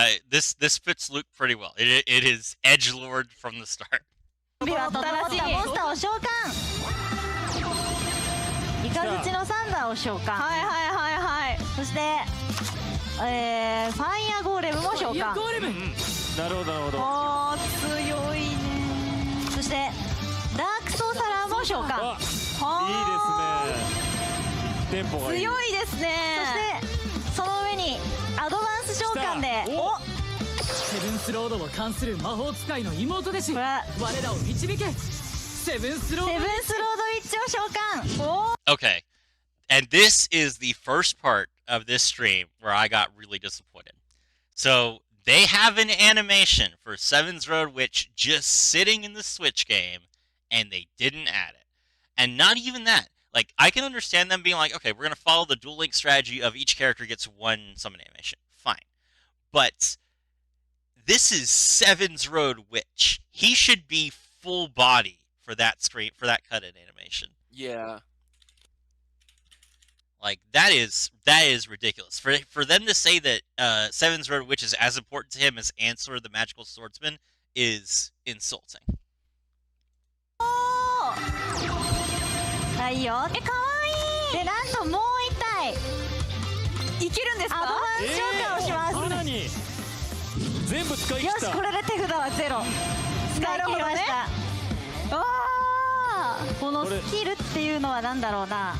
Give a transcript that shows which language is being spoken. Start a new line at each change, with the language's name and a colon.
English: This fits Luke pretty well. It is edgelord from the start.
Japanese: 準備は新しいモンスターを召喚イカズチのサンダーを召喚はいそしてファイヤーゴーレムも召喚なるほどなるほどおー強いねそしてダークソーサラーも召喚いいですねテンポがいい強いですねそしてその上にアドバンス召喚でセブンスロードを関する魔法使いの妹弟子我らを導けセブンスロードウィッチを召喚
English: Okay, and this is the first part of this stream where I got really disappointed. So they have an animation for Seven's Road Witch just sitting in the Switch game, and they didn't add it. And not even that. Like, I can understand them being like, okay, we're going to follow the dual link strategy of each character gets one summon animation. Fine. But this is Seven's Road Witch. He should be full body for that screen, for that cut-in animation. Yeah. Like, that is ridiculous. For them to say that Seven's Road Witch is as important to him as Answer the Magical Swordsman is insulting.
Japanese: はいよかわいいでなんともう一体いけるんですかアドバンス召喚をしますさらに全部使い切ったよしこれで手札はゼロ使い切りましたわあこのスキルっていうのは何だろうな